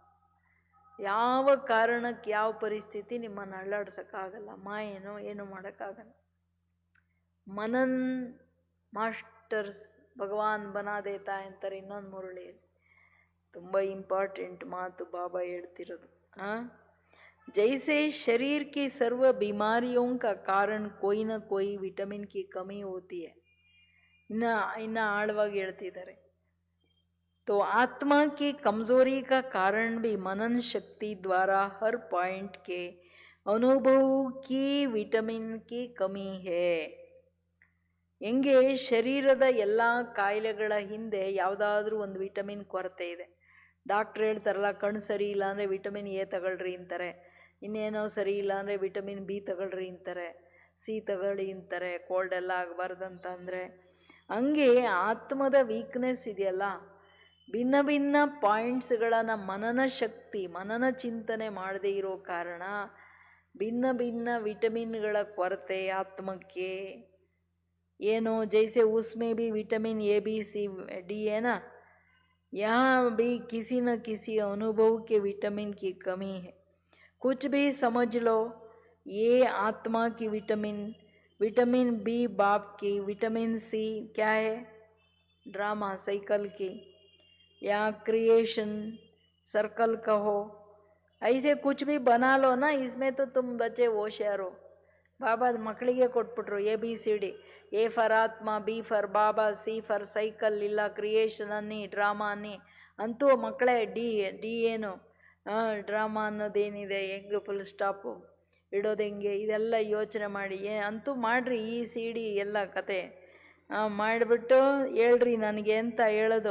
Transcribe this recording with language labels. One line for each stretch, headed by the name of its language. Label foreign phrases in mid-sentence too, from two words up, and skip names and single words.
Kannada: ಯಾವ ಕಾರಣಕ್ಕೆ ಯಾವ ಪರಿಸ್ಥಿತಿ ನಿಮ್ಮನ್ನು ಅಳ್ಳಾಡ್ಸೋಕ್ಕಾಗಲ್ಲ. ಮಾಯೇನೋ ಏನು ಮಾಡೋಕ್ಕಾಗಲ್ಲ.
Hindi: मनन मास्टर्स भगवान बना देता
Kannada: ಅಂತಾರೆ ಇನ್ನೊಂದು ಮುರಳಿಯಲ್ಲಿ. ತುಂಬ ಇಂಪಾರ್ಟೆಂಟ್ ಮಾತು ಬಾಬಾ ಹೇಳ್ತಿರೋದು.
Hindi: जैसे शरीर की सर्व बीमारियों का कारण कोई ना कोई विटामिन की कमी होती है.
Kannada: ಇನ್ನ ಆಳವಾಗಿ ಹೇಳ್ತಿದ್ದಾರೆ.
Hindi: तो आत्मा की कमजोरी का कारण भी मनन शक्ति द्वारा हर पॉइंट के अनुभव की विटामिन की कमी है.
Kannada: ಹೆಂಗೆ ಶರೀರದ ಎಲ್ಲ ಕಾಯಿಲೆಗಳ ಹಿಂದೆ ಯಾವುದಾದ್ರೂ ಒಂದು ವಿಟಮಿನ್ ಕೊರತೆ ಇದೆ. ಡಾಕ್ಟ್ರ್ ಹೇಳ್ತಾರಲ್ಲ, ಕಣ್ಣು ಸರಿ ಇಲ್ಲ ಅಂದರೆ ವಿಟಮಿನ್ ಎ ತಗೊಳ್ರಿ ಅಂತಾರೆ, ಇನ್ನೇನೋ ಸರಿ ಇಲ್ಲ ಅಂದರೆ ವಿಟಮಿನ್ ಬಿ ತಗೊಳ್ರಿ ಅಂತಾರೆ, ಸಿ ತಗೊಳ್ಳಿ ಅಂತಾರೆ, ಕೋಲ್ಡ್ ಎಲ್ಲ ಆಗಬಾರ್ದಂತಂದರೆ. ಹಂಗೆ ಆತ್ಮದ ವೀಕ್ನೆಸ್ ಇದೆಯಲ್ಲ, ಭಿನ್ನ ಭಿನ್ನ ಪಾಯಿಂಟ್ಸ್ಗಳನ್ನು ಮನನ ಶಕ್ತಿ, ಮನನ ಚಿಂತನೆ ಮಾಡದೇ ಇರೋ ಕಾರಣ ಭಿನ್ನ ಭಿನ್ನ ವಿಟಮಿನ್ಗಳ ಕೊರತೆ ಆತ್ಮಕ್ಕೆ.
Hindi: ಏನೋ जैसे उसमें भी विटामिन ए बी सी डी है ना, यहाँ भी किसी न किसी अनुभव के विटामिन की कमी है. कुछ भी समझ लो, ये आत्मा की विटामिन, विटामिन बी बाप की, विटामिन सी क्या है?
English: drama cycle
Hindi: की, या
English: creation circle
Hindi: कहो, ऐसे कुछ भी बना लो ना, इसमें तो तुम बच्चे होशियार हो.
Kannada: ಬಾಬಾ ಮಕ್ಕಳಿಗೆ ಕೊಟ್ಬಿಟ್ರು ABCD. A ಫಾರ್ ಆತ್ಮ, B ಫಾರ್ ಬಾಬಾ, C ಫಾರ್ ಸೈಕಲ್, ಇಲ್ಲ ಕ್ರಿಯೇಷನ್ ಅನ್ನಿ, ಡ್ರಾಮಾ ಅನ್ನಿ. ಅಂತೂ ಮಕ್ಕಳೇ ಡಿ ಏನು ಡ್ರಾಮಾ ಅನ್ನೋದೇನಿದೆ, ಹೆಂಗೆ
English: full stop
Kannada: ಇಡೋದು ಹೆಂಗೆ, ಇದೆಲ್ಲ ಯೋಚನೆ ಮಾಡಿ ಅಂತೂ ಮಾಡಿರಿ ECD ಎಲ್ಲ ಕತೆ ಮಾಡಿಬಿಟ್ಟು ಹೇಳ್ರಿ ನನಗೆ ಅಂತ ಹೇಳೋದು.